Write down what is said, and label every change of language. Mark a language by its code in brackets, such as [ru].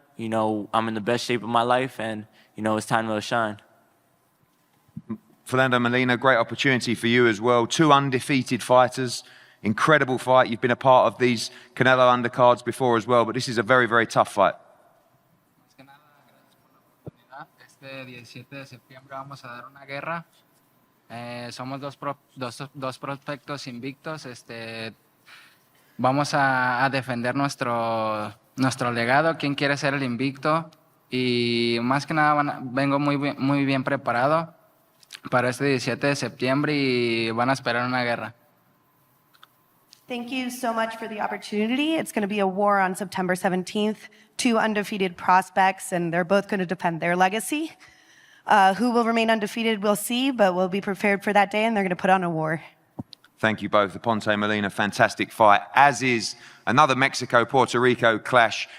[en] I'm in the best shape of my life, and, it's time to shine. Fernando Molina, great opportunity for you as well. 2 undefeated fighters. Incredible fight. You've been a part of these Canelo undercards before as well, but this is a very, very tough fight. [es] Este 17 de septiembre vamos a dar una guerra. Somos dos prospectos invictos. Vamos a defender nuestro legado. ¿Quién quiere ser el invicto? Y más que nada vengo muy bien preparado para este 17 de septiembre y van a esperar una guerra. [en] Thank you so much for the opportunity. It's going to be a war on September 17th. 2 undefeated prospects, and they're both going to defend their legacy. Who will remain undefeated, we'll see, but we'll be prepared for that day, and they're going to put on a war. Thank you both. The Ponte Molina, fantastic fight, as is another Mexico-Puerto Rico clash.